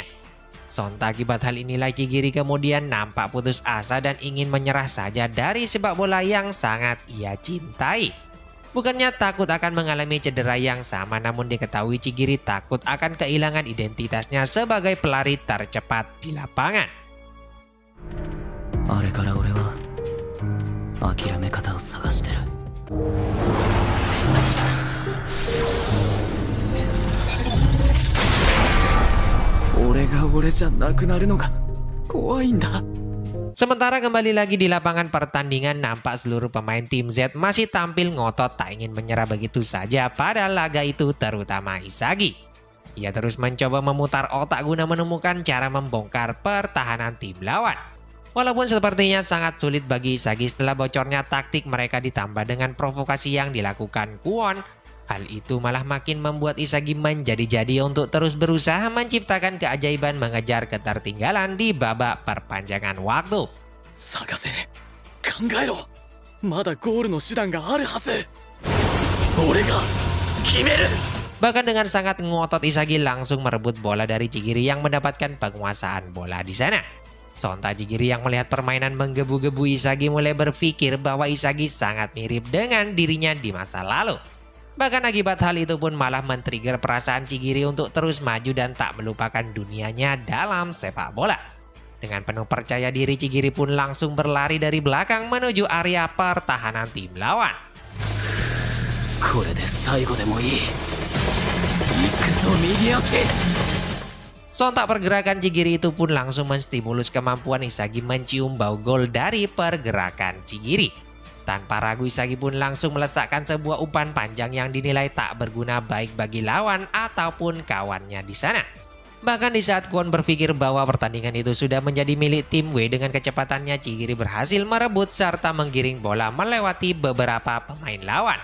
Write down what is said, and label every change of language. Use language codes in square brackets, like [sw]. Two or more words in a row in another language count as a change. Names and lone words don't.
[id] Sontak akibat hal inilah Chigiri kemudian nampak putus asa dan ingin menyerah saja dari sepak bola yang sangat ia cintai. Bukannya takut akan mengalami cedera yang sama, namun diketahui Chigiri takut akan kehilangan identitasnya sebagai pelari tercepat di lapangan. [ja] あれから俺は諦め方を探してる。俺が俺じゃなくなるのが怖いんだ。 [id] Sementara kembali lagi di lapangan pertandingan, nampak seluruh pemain tim Z masih tampil ngotot tak ingin menyerah begitu saja pada laga itu, terutama Isagi. Ia terus mencoba memutar otak guna menemukan cara membongkar pertahanan tim lawan. Walaupun sepertinya sangat sulit bagi Isagi setelah bocornya taktik mereka ditambah dengan provokasi yang dilakukan Kwon, hal itu malah makin membuat Isagi menjadi-jadi untuk terus berusaha menciptakan keajaiban mengejar ketertinggalan di babak perpanjangan waktu. [ja] 探せ、考えろ。まだゴールの手段があるはず。俺が決める。 [id] Bahkan dengan sangat ngotot Isagi langsung merebut bola dari Chigiri yang mendapatkan penguasaan bola di sana. Sontak Chigiri yang melihat permainan menggebu-gebu Isagi mulai berpikir bahwa Isagi sangat mirip dengan dirinya di masa lalu. Bahkan akibat hal itu pun malah men-trigger perasaan Chigiri untuk terus maju dan tak melupakan dunianya dalam sepak bola. Dengan penuh percaya diri, Chigiri pun langsung berlari dari belakang menuju area pertahanan tim lawan. [ja] これで最後でもいい。行くぞ右足。 [id] Sontak pergerakan Chigiri itu pun langsung menstimulus kemampuan Isagi mencium bau gol dari pergerakan Chigiri. Tanpa ragu Isagi pun langsung meletakkan sebuah umpan panjang yang dinilai tak berguna baik bagi lawan ataupun kawannya di sana. Bahkan di saat Kwon berpikir bahwa pertandingan itu sudah menjadi milik tim W, dengan kecepatannya Chigiri berhasil merebut serta menggiring bola melewati beberapa pemain lawan.